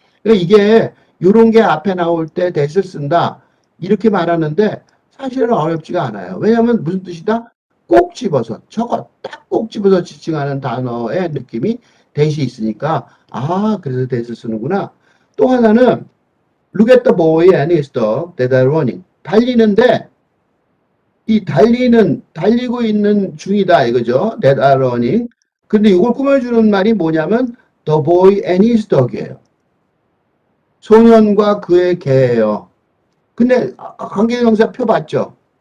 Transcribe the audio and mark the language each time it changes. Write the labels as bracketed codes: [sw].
[ko] 그러니까 이게 이런 게 앞에 나올 때 that을 쓴다. 이렇게 말하는데 사실은 어렵지가 않아요. 왜냐하면 무슨 뜻이다? 꼭 집어서 저거 딱 꼭 집어서 지칭하는 단어의 느낌이 that이 있으니까 아 그래서 that을 쓰는구나. 또 하나는 [en] look at the boy and his dog that are running. [ko] 달리는데 이 달리고 있는 중이다 이거죠. [en] that are running. [ko] 근데 이걸 꾸며주는 말이 뭐냐면 [en] the boy and his dog [ko] 이에요. 소년과 그의 개예요. 근데 관계대명사 표 봤죠?